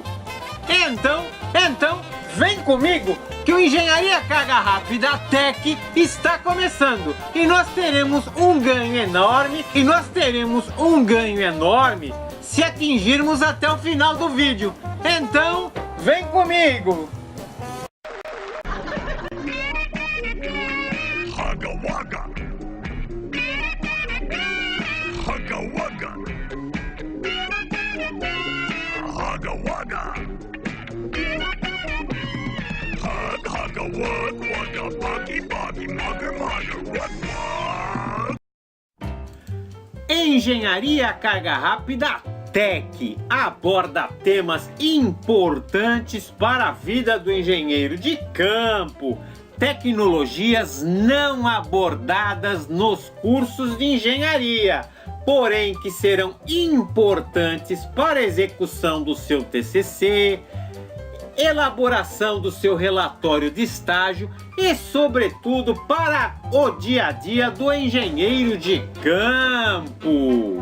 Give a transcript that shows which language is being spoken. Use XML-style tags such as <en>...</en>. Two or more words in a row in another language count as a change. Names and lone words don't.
<pt>Então, vem comigo que o Engenharia Carga Rápida Tech está começando. E nós teremos um ganho enorme se atingirmos até o final do vídeo. Então, vem comigo. Hugga Wugga. Hugga Wugga. Hugga Wugga. Hugga Wugga Wugga Buggy Buggy Mugger Mugger Wugga. Engenharia Carga Rápida Tech aborda temas importantes para a vida do engenheiro de campo. Tecnologias não abordadas nos cursos de engenharia, porém que serão importantes para a execução do seu TCC, elaboração do seu relatório de estágio e, sobretudo, para o dia a dia do engenheiro de campo.</pt>